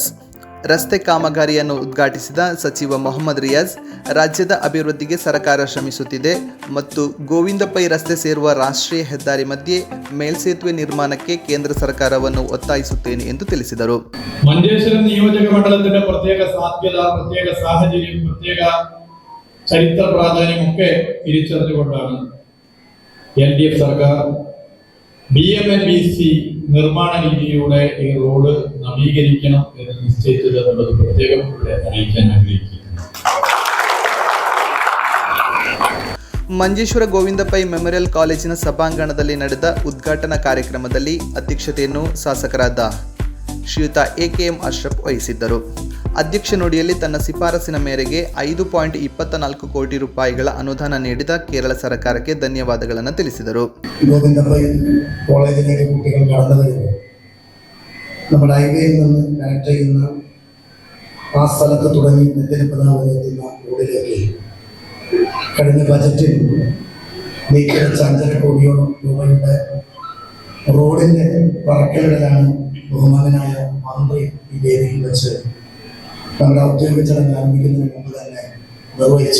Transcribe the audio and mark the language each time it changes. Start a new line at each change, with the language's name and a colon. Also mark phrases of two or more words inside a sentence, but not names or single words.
Kannada: ರಸ್ತೆ ಕಾಮಗಾರಿಯನ್ನು ಉದ್ಘಾಟಿಸಿದ ಸಚಿವ ಮೊಹಮ್ಮದ್ ರಿಯಾಜ್, ರಾಜ್ಯದ ಅಭಿವೃದ್ಧಿಗೆ ಸರ್ಕಾರ ಶ್ರಮಿಸುತ್ತಿದೆ ಮತ್ತು ಗೋವಿಂದ ಪೈ ರಸ್ತೆ ಸೇರುವ ರಾಷ್ಟ್ರೀಯ ಹೆದ್ದಾರಿ ಮಧ್ಯೆ ಮೇಲ್ಸೇತುವೆ ನಿರ್ಮಾಣಕ್ಕೆ ಕೇಂದ್ರ ಸರ್ಕಾರವನ್ನು ಒತ್ತಾಯಿಸುತ್ತೇನೆ ಎಂದು ತಿಳಿಸಿದರು.
Malayalam: മഞ്ചേശ്വര നിയോജക മണ്ഡലത്തിന്റെ പ്രത്യേക സാധ്യത, പ്രത്യേക സാഹചര്യം, പ്രത്യേക ചരിത്ര പ്രാധാന്യമൊക്കെ തിരിച്ചറിഞ്ഞുകൊണ്ടാണ് LDF സർക്കാർ BMNBC നിർമ്മാണ രീതിയിലൂടെ ഈ റോഡ് നവീകരിക്കണം എന്ന് നിശ്ചയിച്ചത് എന്നുള്ളത് പ്രത്യേകം അറിയിക്കാൻ ആഗ്രഹിക്കുന്നു.
Kannada: ಮಂಜೇಶ್ವರ ಗೋವಿಂದ ಪೈ ಮೆಮೋರಿಯಲ್ ಕಾಲೇಜಿನ ಸಭಾಂಗಣದಲ್ಲಿ ನಡೆದ ಉದ್ಘಾಟನಾ ಕಾರ್ಯಕ್ರಮದಲ್ಲಿ ಅಧ್ಯಕ್ಷತೆಯನ್ನು ಶಾಸಕರಾದ ಶ್ರೀಯುತ AKM ಅಶ್ರಫ್ ವಹಿಸಿದ್ದರು. ಅಧ್ಯಕ್ಷ ನುಡಿಯಲ್ಲಿ ತನ್ನ ಶಿಫಾರಸಿನ ಮೇರೆಗೆ 5.24 ಕೋಟಿ ರೂಪಾಯಿಗಳ ಅನುದಾನ ನೀಡಿದ ಕೇರಳ ಸರ್ಕಾರಕ್ಕೆ ಧನ್ಯವಾದಗಳನ್ನು ತಿಳಿಸಿದರು.
Malayalam: ಗೋವಿಂದ പൈ കോളേജിലേക്ക് കുട്ടികൾ കടന്നു വരുന്നു. നമ്മുടെ ഹൈവേയിൽ നിന്ന് കണക്ട് ചെയ്യുന്ന ആ സ്ഥലത്ത് തുടങ്ങി നെത്തിലപ്പതാവരെ എത്തുന്ന റോഡിലേക്ക് കഴിഞ്ഞ ബജറ്റിൽ നീക്കിവെച്ച 5.5 കോടിയോളം രൂപയുടെ റോഡിന്റെ പറക്കലിടലാണ് ബഹുമാനായ മന്ത്രി ഈ വേദിയിൽ വെച്ച് നമ്മുടെ ഔദ്യോഗിക ചടങ്ങ് ആരംഭിക്കുന്നതിന് മുമ്പ് തന്നെ നിർവഹിച്ചു.